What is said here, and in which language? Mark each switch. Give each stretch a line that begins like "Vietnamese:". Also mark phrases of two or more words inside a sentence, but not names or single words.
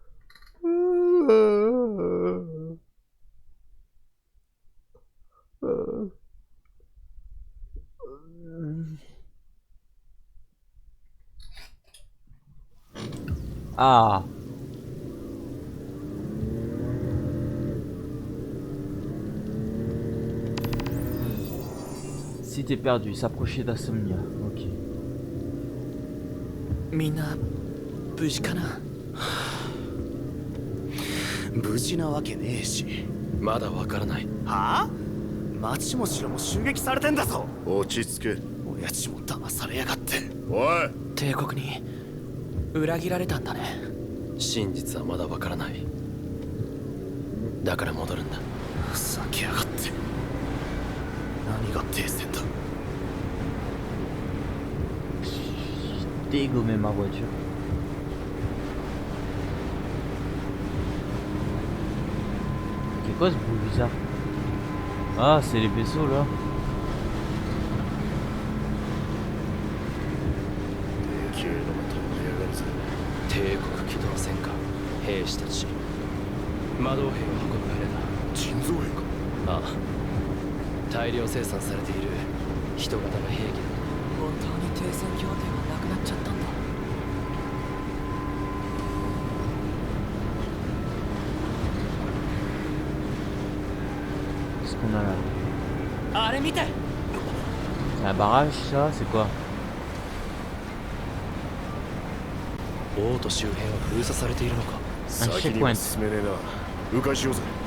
French: Ah. Si t'es perdu, s'approcher d'Insomnia. Ok.
Japanese: みんな無事かな。無事なわけねえし。まだわからない。はあ？町も城も襲撃されてんだぞ。落ち着け。親父も騙されやがって。おい、帝国に裏切られたんだね。真実はまだわからない。だから戻るんだ。ふざけやがって。何が停戦だ。
French: Dégommer ma voiture. C'est quoi ce bruit bizarre? Ah, c'est les vaisseaux là.
Japanese: でけえのが飛んでやがるぜ。帝国機動戦艦兵士たち、魔導兵を運ぶ船だ。人造兵か。ああ、大量生産されている人型の兵器だ。本当に停戦協定はなくなっちゃったんだ。
French: Qu'est-ce qu'on a là?
Japanese: あれ見て。
French: C'est un barrage ça? C'est quoi?
Japanese: 王都周辺は封鎖されているのか。先には進めねえな。迂回しようぜ。